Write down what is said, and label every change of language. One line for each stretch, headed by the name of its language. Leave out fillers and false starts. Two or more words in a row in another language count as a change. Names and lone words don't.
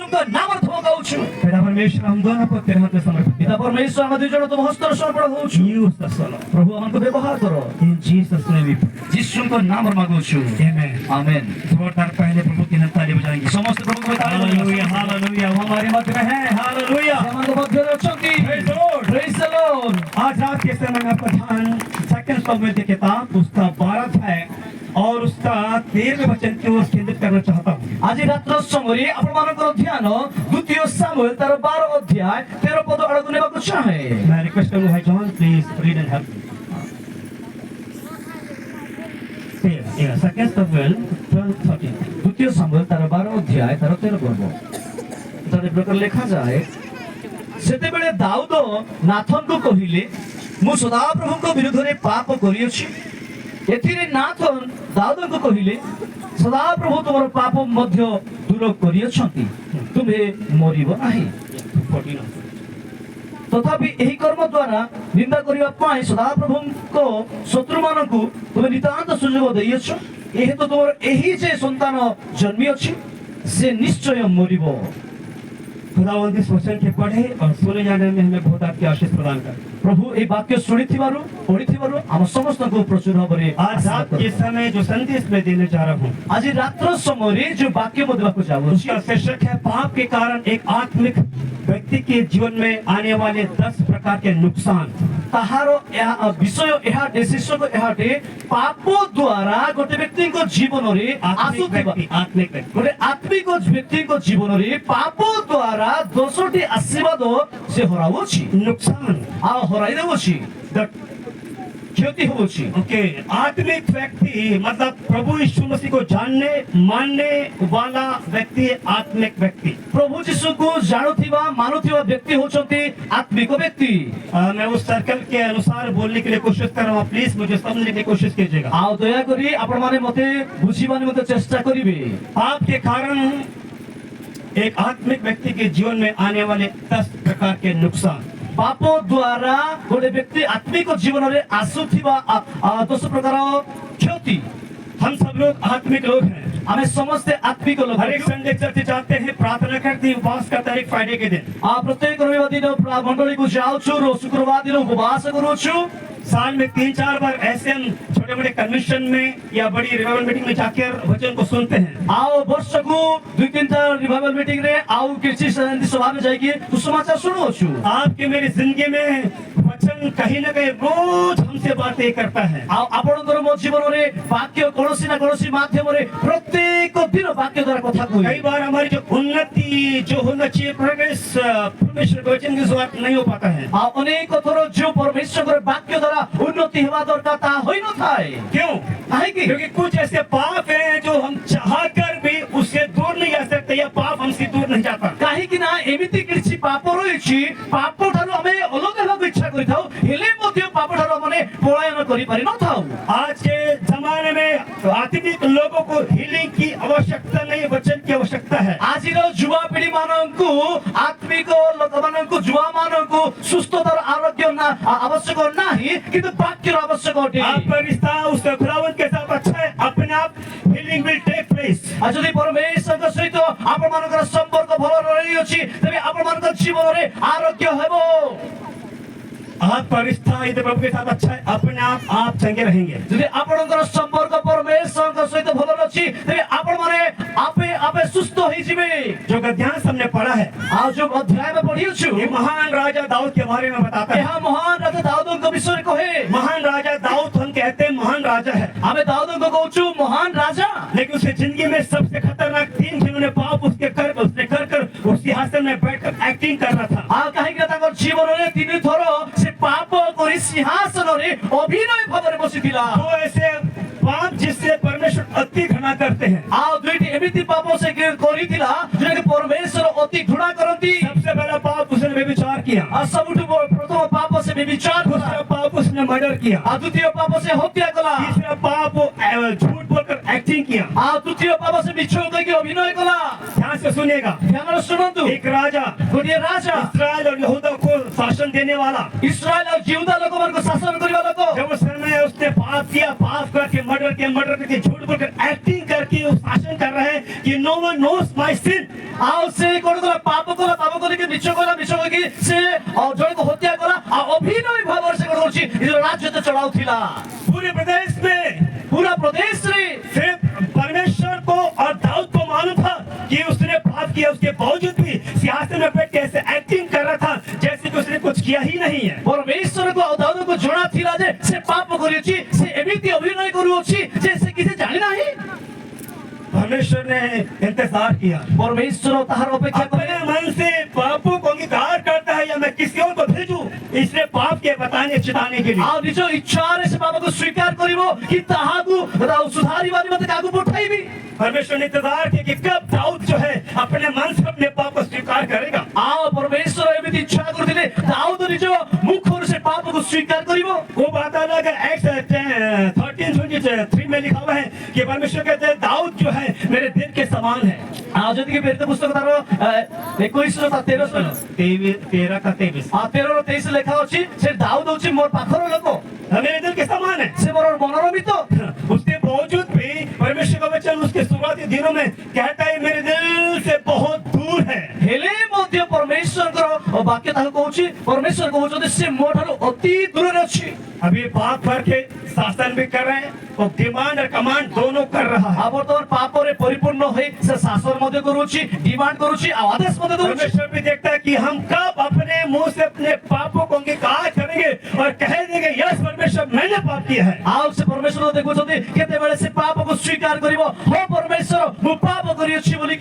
Odia: ଯୀଶୁଙ୍କ ନାମରେ ତୁମ କହୁଛୁ
Hindi: पिता परमेश्वर हम दोनों को तेरे हाथ में समर्पित
Odia: ପିତା ପରମେଶ୍ୱର ଆମେ ଦୁଇ ଜଣ ତୁମ ହସ୍ତରେ ସମର୍ପଣ ହଉଛୁ
English: use the solo
Odia: ପ୍ରଭୁ ଆମକୁ ବ୍ୟବହାର କର
English: in Jesus name we
Odia: ଯୀଶୁଙ୍କ ନାମରେ ମାଗୁଛୁ
Hindi: आमेन
Odia: ଆମେନ୍
Hindi: जोरदार पहले प्रभु की ताली बजाएंगे
Odia: ସମସ୍ତ ପ୍ରଭୁଙ୍କୁ ତାଳି ବଜାନ୍ତୁ।
Hindi: हालेलुया हालेलुया वो हमारे मध्य में है हालेलुया
Odia: ସେମାନଙ୍କ ମଧ୍ୟରେ ଅଛନ୍ତି
English: Praise the Lord. Praise the Lord।
Hindi: आज रात के समय में आपका ध्यान सेकंड सामुएल की किताब उसका 12 अध्याय और उसका 13वें वचन की ओर केंद्रित करना चाहता हूँ
Odia: ଆଜି ରାତ୍ର ସମୟରେ ଆପଣମାନଙ୍କର ଧ୍ୟାନ ଦ୍ୱିତୀୟ ସାମୁଏଲ ତାର 12 ଅଧ୍ୟାୟ 13 ପଦ ଆଡ଼କୁ ନେବାକୁ ଚାହେଁ।
Hindi: मैं रिक्वेस्ट करूँ भाई जॉन
English: please read and help
Hindi: सेकंड सामुएल 12:13
Odia: ଦ୍ୱିତୀୟ ସାମୁଏଲ ତାର 12 ଅଧ୍ୟାୟ ତାର 13 ପଦ ତାର ପ୍ରକାର ଲେଖାଯାଏ ସେତେବେଳେ ଦାଉଦ ନାଥନକୁ କହିଲେ ମୁଁ ସଦାପ୍ରଭୁଙ୍କ ବିରୁଦ୍ଧରେ ପାପ କରିଅଛି ଏଥିରେ ନାଥନ ଦାଉଦଙ୍କୁ କହିଲେ ସଦାପ୍ରଭୁ ତୁମର ପାପ ମଧ୍ୟ ଦୂର କରିଅଛନ୍ତି ତୁମେ ମରିବ ନାହିଁ 14 ତଥାପି ଏହି କର୍ମ ଦ୍ୱାରା ନିନ୍ଦା କରିବା ପାଇଁ ସଦାପ୍ରଭୁଙ୍କ ଶତ୍ରୁମାନଙ୍କୁ ତୁମେ ନିତାନ୍ତ ସୁଯୋଗ ଦେଇଅଛ ଯେହେତୁ ତୁମର ଏହି ଯେ ସନ୍ତାନ ଜନ୍ମିଅଛି ସେ ନିଶ୍ଚୟ ମରିବ।
Hindi: खुदावंद इस वचन के पढ़े और सुने जाने में हमें बहुत आपकी आशीष प्रदान कर
Odia: ପ୍ରଭୁ ଏହି ବାକ୍ୟ ଶୁଣିଥିବାରୁ ପଢିଥିବାରୁ ଆମ ସମସ୍ତଙ୍କୁ ପ୍ରଚୁର ଭାବରେ
Hindi: आज रात के समय जो संदेश मैं देने जा रहा हूँ
Odia: ଆଜି ରାତ୍ର ସମୟରେ ଯୋଉ ବାକ୍ୟ ମୁଁ ଦେବାକୁ ଯାଉଅଛି
Hindi: उसका शीर्षक है पाप के कारण एक आत्मिक व्यक्ति के जीवन में आने वाले 10 प्रकार के नुकसान
Odia: ତାହାର ବିଷୟ ଏହା ଶୀର୍ଷକ ଏହାଟେ ପାପ ଦ୍ୱାରା ଗୋଟେ ବ୍ୟକ୍ତିଙ୍କ ଜୀବନରେ ଆସୁଥିବା
Hindi: आत्मिक व्यक्ति
Odia: ଗୋଟେ ଆତ୍ମିକ ବ୍ୟକ୍ତିଙ୍କ ଜୀବନରେ ପାପ ଦ୍ୱାରା 10ଟି ଆଶୀର୍ବାଦ ସେ ହରାଉଅଛି
Hindi: नुकसान
Odia: ଆଉ ହରାଇ ଦେଉଅଛି କ୍ଷତି ହେଉଅଛି।
Hindi: ओके आत्मिक व्यक्ति मतलब प्रभु यीशु मसीह को जानने मानने वाला व्यक्ति आत्मिक व्यक्ति
Odia: ପ୍ରଭୁ ଯୀଶୁଙ୍କୁ ଜାଣୁଥିବା ମାନୁଥିବା ବ୍ୟକ୍ତି ହେଉଛନ୍ତି ଆତ୍ମିକ ବ୍ୟକ୍ତି।
Hindi: मैं उस सर्कल के अनुसार बोलने के लिए कोशिश कर रहा हूँ प्लीज मुझे समझने की कोशिश कीजिएगा
Odia: ଆଉ ଦୟାକରି ଆପଣମାନେ ମୋତେ ବୁଝିବା ନିମନ୍ତେ ଚେଷ୍ଟା କରିବେ।
Hindi: पाप के कारण एक आत्मिक व्यक्ति के जीवन में आने वाले 10 प्रकार के नुकसान
Odia: ପାପ ଦ୍ୱାରା ଗୋଟେ ବ୍ୟକ୍ତି ଆତ୍ମିକ ଜୀବନରେ ଆସୁଥିବା 10 ପ୍ରକାର କ୍ଷତି।
Hindi: हम सब लोग आत्मिक लोग हैं
Odia: ଆମେ ସମସ୍ତେ ଆତ୍ମିକ ଲୋକ।
Hindi: हर एक संडे चर्च जाते हैं प्रार्थना करते हैं उपवास करते हैं फ्राइडे के दिन
Odia: ପ୍ରତ୍ୟେକ ରବିବାର ଦିନ ମଣ୍ଡଳୀକୁ ଯାଉଛୁ ଶୁକ୍ରବାର ଦିନ ଉପବାସ କରୁଛୁ।
Hindi: साल में 3-4 बार ऐसे हम छोटे बड़े कन्वेंशन में या बड़ी
English: revival meeting
Hindi: में जाकर वचन को सुनते हैं
Odia: ଆଉ ବର୍ଷକୁ 2-3 ଥର
English: revival meeting
Odia: ରେ ଆଉ କିଛି ସଭାରେ ଯାଇକି ସୁସମାଚାର ଶୁଣୁଅଛୁ।
Hindi: आपकी मेरी जिंदगी में वचन कहीं ना कहीं रोज हमसे बातें करता है
Odia: ଆଉ ଆପଣଙ୍କର ମୋ ଜୀବନରେ ବାକ୍ୟ କୌଣସି ନା କୌଣସି ମାଧ୍ୟମରେ ପ୍ରତ୍ୟେକ ଦିନ ବାକ୍ୟ ଦ୍ୱାରା କଥା କୁହେ।
Hindi: कई बार हमारी जो उन्नति जो होना चाहिए प्रोग्रेस परमेश्वर के वचन के द्वारा नहीं हो पाता है
Odia: ଆଉ ଅନେକ ଥର ଯୋଉ ପରମେଶ୍ୱରଙ୍କର ବାକ୍ୟ ଦ୍ୱାରା ଉନ୍ନତି ହେବା ଦରକାର ତାହା ହୋଇନଥାଏ।
Hindi: क्यों
Odia: କାହିଁକି?
Hindi: क्योंकि कुछ ऐसे पाप हैं जो हम चाहकर भी उससे दूर नहीं जा सकते या पाप हमसे दूर नहीं जाता
Odia: କାହିଁକି ନା ଏମିତି କିଛି ପାପ ରହିଛି ପାପ ଠାରୁ ଆମେ ଅଲଗା ହେବାକୁ ଇଚ୍ଛା କରିଥାଉ ହେଲେ ମଧ୍ୟ ପାପ ଠାରୁ ଆମେ ପଳାୟନ କରିପାରି ନଥାଉ।
Hindi: आज के जमाने में आत्मिक लोगों को हीलिंग की आवश्यकता नहीं वचन की आवश्यकता है
Odia: ଆଜିର ଯୁବାପିଢି ମାନଙ୍କୁ ଆତ୍ମିକ ଲୋକମାନଙ୍କୁ ଯୁବାମାନଙ୍କୁ ସୁସ୍ଥତାର ଆରୋଗ୍ୟ ଆବଶ୍ୟକ ନାହିଁ କିନ୍ତୁ ବାକ୍ୟର ଆବଶ୍ୟକ ଅଟେ।
Hindi: आपका रिश्ता उसके खुदावंत के साथ अच्छा है अपने आप
English: healing will take place
Odia: ଆଉ ଯଦି ପରମେଶ୍ୱରଙ୍କ ସହିତ ଆପଣମାନଙ୍କର ସମ୍ପର୍କ ଭଲ ରହିଅଛି ତେବେ ଆପଣମାନଙ୍କ ଜୀବନରେ ଆରୋଗ୍ୟ ହେବ।
Hindi: आपका रिश्ता यदि प्रभु के साथ अच्छा है अपने आप चंगे रहेंगे
Odia: ଯଦି ଆପଣଙ୍କର ସମ୍ପର୍କ ପରମେଶ୍ୱରଙ୍କ ସହିତ ଭଲ ଅଛି ତେବେ ଆପଣମାନେ ଆପେ ଆପେ ସୁସ୍ଥ ହେଇଯିବେ।
Hindi: जो गद्यांश हमने पढ़ा है
Odia: ଆଉ ଯୋଉ ଅଧ୍ୟାୟ ଆମେ ପଢିଅଛୁ
Hindi: ये महान राजा दाऊद के बारे में बताता है
Odia: ଏହା ମହାନ ରାଜା ଦାଉଦଙ୍କ ବିଷୟରେ କହେ।
Hindi: महान राजा दाऊद हम कहते हैं महान राजा है
Odia: ଆମେ ଦାଉଦଙ୍କୁ କହୁଛୁ ମହାନ ରାଜା
Hindi: लेकिन उसकी जिंदगी में सबसे खतरनाक 3 जिन्होंने पाप उसने कर उस सिंहासन में बैठकर एक्टिंग कर रहा था
Odia: ଆଉ କାହିଁକି ନା ତାଙ୍କ ଜୀବନରେ 3 ଥର ସେ ପାପ କରି ସିଂହାସନରେ ଅଭିନୟ ଭାବରେ ବସିଥିଲା।
Hindi: वो ऐसे पाप जिससे परमेश्वर अति घृणा करते हैं
Odia: ଆଉ ଦୁଇଟି ଏମିତି ପାପ ସେ କରିଥିଲା ଯେଉଁଟାକି ପରମେଶ୍ୱର ଅତି ଘୃଣା କରନ୍ତି।
Hindi: सबसे पहला पाप उसने व्यभिचार किया
Odia: ଆଉ ସବୁଠୁ ପ୍ରଥମ ପାପ ସେ ବ୍ୟଭିଚାର କଲା।
Hindi: दूसरा पाप उसने मर्डर किया
Odia: ଆଉ ଦ୍ୱିତୀୟ ପାପ ସେ ହତ୍ୟା କଲା।
Hindi: तीसरा पाप वो झूठ बोलकर एक्टिंग किया
Odia: ଆଉ ତୃତୀୟ ପାପ ସେ ମିଛ କହିକି ଅଭିନୟ କଲା।
Hindi: ध्यान से सुनिएगा
Odia: ଧ୍ୟାନରେ ଶୁଣନ୍ତୁ
Hindi: एक राजा
Odia: ଗୋଟିଏ ରାଜା
Hindi: इस्राएल और यहूदा को शासन देने वाला। इस्राएल और जिहुदा लोगों मन को शासन करिवा लोको जब उस समय उसने पाप किया, पाप करके मर्डर करके झूठ बोलकर एक्टिंग करके वो शासन कर रहे हैं कि
English: no one knows my sin.
Odia: ଆଉ ସେ କଣ କଲା ପାପ କରିକି ମିଛ କହିକି ସେ ଜଣକୁ ହତ୍ୟା କଲା ଆଉ ଅଭିନୟ ଭାବରେ ସେ କଣ କରୁଛି ନିଜର ରାଜ୍ୟ ଚଳାଉଥିଲା
Hindi: पूरे प्रदेश में।
Odia: ପୁରା ପ୍ରଦେଶରେ।
Hindi: सिर्फ परमेश्वर को और दाऊद को मालूम था कि उसने पाप किया, उसके बावजूद भी सिंहासन में बैठ के ऐसे एक्टिंग कर रहा था जैसे कि उसने कुछ किया ही नहीं है।
Odia: ପରମେଶ୍ୱରକୁ ଆଉ ଦାଉଦକୁ ଜଣା ଥିଲା ଯେ ସେ ପାପ କରିଛି, ସେ ଏମିତି ଅଭିନୟ କରୁଅଛି ଯେ ସେ କିଛି ଜାଣି ନାହିଁ।
Hindi: परमेश्वर ने इंतजार किया।
Odia: ପରମେଶ୍ୱର ତାହାର ଅପେକ୍ଷା କଲେ।
Hindi: अपने मन से पापों को अंगीकार करता है या मैं किसी और को भेजूं इसने पाप के बताने चिताने के लिए।
Odia: ଆଉ ନିଜ ଇଚ୍ଛାରେ ସେ ପାପକୁ ସ୍ୱୀକାର କରିବ କି ତାହାକୁ ସୁଧାରିବା ନିମନ୍ତେ କାହାକୁ ପଠାଇବି।
Hindi: परमेश्वर ने इंतजार किया कि कब दाऊद जो है अपने मन से अपने पाप को स्वीकार करेगा।
Odia: ଆଉ ପରମେଶ୍ୱର ଏମିତି ଇଚ୍ଛା କରୁଥିଲେ ଦାଉଦ ନିଜ ମୁଖରୁ ସେ ପାପକୁ ସ୍ୱୀକାର କରିବ।
Hindi: वो बात अलग है। एक्ट 13:23 में लिखा हुआ है कि परमेश्वर कहते हैं दाऊद जो है मेरे दिल के समान है।
Odia: ଆଉ ଯଦି କି ପ୍ରେରିତ ପୁସ୍ତକ ତାର 21:13 ଲେଖା ଅଛି ସେ ଦାଉଦ ହେଉଛି ମୋର ପାଖର ଲୋକ,
Hindi: मेरे दिल के समान है।
Odia: ସେ ମୋର ମନର ମିତ।
Hindi: उसके बावजूद भी परमेश्वर का वचन उसके शुरुआती दिनों में कहता है मेरे दिल से बहुत दूर है।
Odia: ହେଲେ ମଧ୍ୟ ପରମେଶ୍ୱରଙ୍କର ବାକ୍ୟ ତାକୁ କହୁଛି, ପରମେଶ୍ୱର କହୁଛନ୍ତି ସେ ମୋ ଠାରୁ ଅତି ଦୂରରେ ଅଛି।
Hindi: अभी पाप करके शासन भी कर रहे हैं और डिमांड और कमांड दोनों कर रहा है।
Odia: ଆଉ ବର୍ତ୍ତମାନ ପାପରେ ପରିପୂର୍ଣ୍ଣ ହୋଇ ସେ ଶାସନ ମଧ୍ୟ କରୁଛି, ଡିମାଣ୍ଡ କରୁଛି ଆଉ ଆଦେଶ ମଧ୍ୟ ଦଉଛି।
Hindi: परमेश्वर भी देखता है कि हम कब अपने मुंह से अपने पापों को अंगीकार करेंगे और कह देंगे यस परमेश्वर मैंने पाप किया है।
Odia: ଆଉ ସେ ପରମେଶ୍ୱର ଦେଖୁଛନ୍ତି କେତେବେଳେ ସେ ପାପକୁ ସ୍ୱୀକାର କରିବ, ହଁ ପରମେଶ୍ୱର ମୁଁ ପାପ କରିଅଛି ବୋଲିକି।